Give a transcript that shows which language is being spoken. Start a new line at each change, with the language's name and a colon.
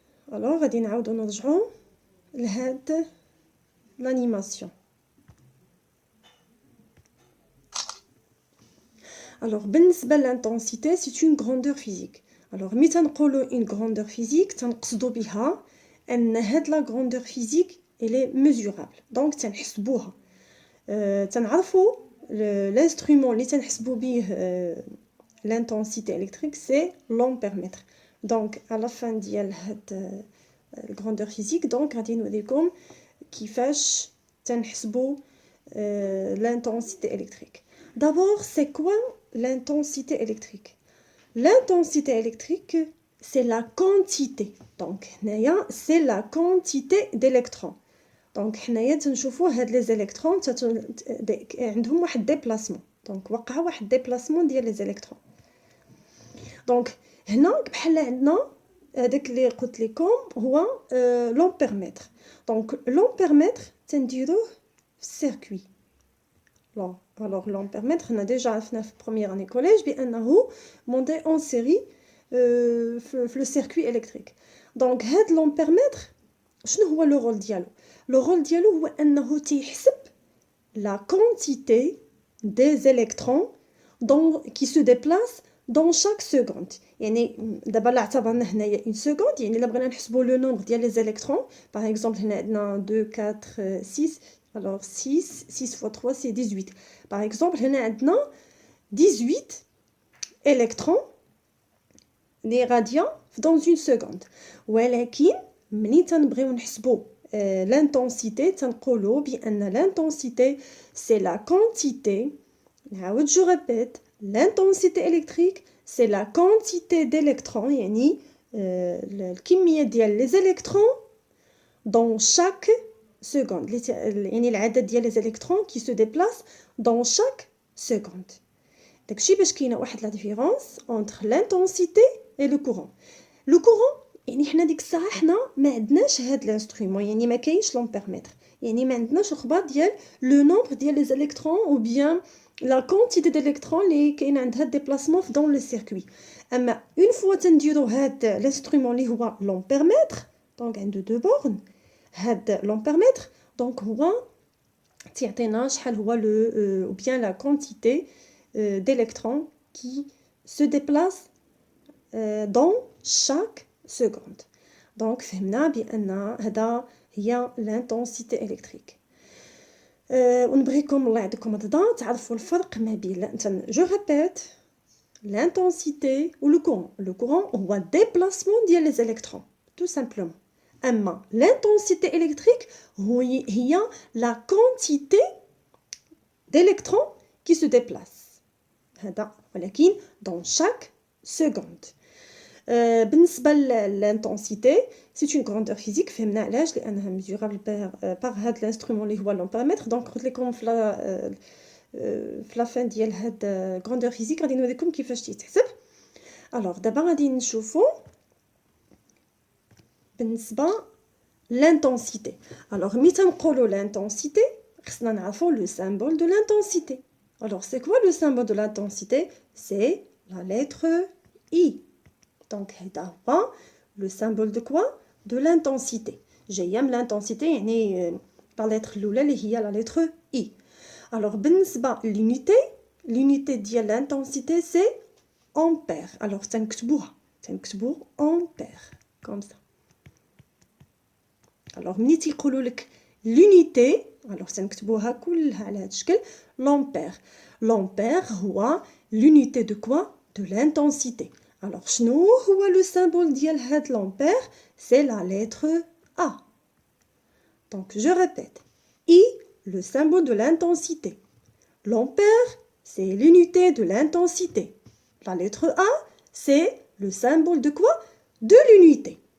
Arabic: Alors, غادي نعاودوا نرجعوا لهاد l'animation.
French: Alors, بالنسبة l'intensité, c'est une grandeur physique.
Arabic: Alors, ملي تنقولوا
French: une grandeur physique
Arabic: تنقصدوا بها ان هاد
French: لا غروندور فيزيك الي ميزورابل.
Arabic: دونك تنحسبوها تنعرفوا الانسترومون اللي تنحسبوا به
French: لانتونسيتي الكتريك سي لامبيرمتر.
Arabic: دونك على فان ديال هاد
French: الغروندور فيزيك
Arabic: دونك غادي نوريكم كيفاش تنحسبوا l'intensité électrique.
French: D'abord, c'est quoi l'intensité électrique? L'intensité électrique, c'est la quantité. Donc, c'est la quantité d'électrons.
Arabic: Donc, حنايا تنشوفوا هاد
French: لي زيليكترون
Arabic: عندهم واحد ديبلاسمون. دونك وقع واحد ديبلاسمون ديال
French: لي زيليكترون.
Arabic: دونك هنا بحال عندنا هذاك اللي قلت لكم هو لامبيرمتر. دونك لامبيرمتر تنديروه في السيركوي.
French: Alors l'ampermètre on a déjà
Arabic: عرفنا في
French: première année collège بانه monté en série في le circuit électrique. Donc هاد l'ampermètre
Arabic: شنو هو لو رول ديالو؟ لو رول ديالو هو انه تيحسب
French: la quantité des électrons qui se déplacent dans chaque seconde.
Arabic: يعني دابا لا اعتبرنا هنايا une seconde يعني الا بغينا نحسبوا
French: لو نومبر
Arabic: ديال لي زيليكترون
French: باغ اكزومبل
Arabic: هنا عندنا 2 4 6.
French: Alors 6 fois 3 c'est 18. Par exemple,
Arabic: هنا عندنا
French: 18 électrons des radians dans une seconde.
Arabic: ولكن ملي تنبغيو نحسبوا l'intensité تنقولوا بان l'intensité
French: c'est la quantité. نعاود je répète, l'intensité électrique c'est la quantité d'électrons
Arabic: يعني الكمية ديال
French: les électrons dans chaque seconde.
Arabic: يعني العدد ديال
French: les électrons qui se déplacent dans chaque seconde.
Arabic: داكشي باش كاينه واحد
French: لا ديفيرونس entre l'intensité et le courant.
Arabic: Le courant يعني حنا ديك الساعه حنا ما عندناش هاد الانسترومون يعني ما كاينش لامبيرمتر يعني ما عندناش الخبار ديال لو نومبر ديال les électrons
French: ou bien la quantité d'électrons
Arabic: اللي كاين عندها ديبلاسمون
French: dans le circuit.
Arabic: اما une fois تنديرو هاد الانسترومون اللي هو لامبيرمتر دونك عنده
French: دو بورن
Arabic: هاد لامبيرمتر دونك هو تعطينا شحال هو لو
French: ou bien la quantité d'électrons qui se déplacent dans chaque seconde.
Arabic: Donc فهمنا بان هذا هي
French: l'intensité électrique.
Arabic: ونبغيكم الله يعطيكم الرضا تعرفوا الفرق ما بين
French: je répète l'intensité ou le courant. Le courant هو déplacement ديال les électrons tout simplement. أما l'intensité électrique هي la quantité d'électrons qui se déplacent.
Arabic: هذا ولكن
French: dans chaque seconde. بالنسبة l'intensité c'est une grandeur physique.
Arabic: فهمنا علاش لأنها
French: mesurable par
Arabic: هاد l'instrument اللي هو l'ampéromètre. donc قلت لكم في
French: لا فين
Arabic: ديال هاد
French: grandeur physique
Arabic: غادي نوريكم كيفاش تيتحسب. alors دابا غادي نشوفوا بالنسبة l'intensité.
French: alors
Arabic: ملي تنقولوا
French: l'intensité
Arabic: خصنا نعرفوا
French: le symbole de l'intensité. alors c'est quoi le symbole de l'intensité? c'est la lettre I. donc
Arabic: هذا هو
French: le symbole de quoi? de l'intensité.
Arabic: جايه من
French: l'intensité يعني la lettre
Arabic: الاولى اللي هي
French: la lettre I. alors بالنسبة l'unité ديال l'intensité c'est ampère. alors
Arabic: تنكتبوها
French: ampère comme ça.
Arabic: alors ملي تيقولوا لك l'unité alors تنكتبوها كلها على هذا الشكل l'ampère هو
French: l'unité de quoi? de l'intensité. alors
Arabic: شنو هو
French: le symbole
Arabic: ديال هاد
French: l'ampère? c'est la lettre A. Donc, je répète. I, le symbole de l'intensité. L'ampère, c'est l'unité de l'intensité. La lettre A, c'est le symbole de quoi? De l'unité.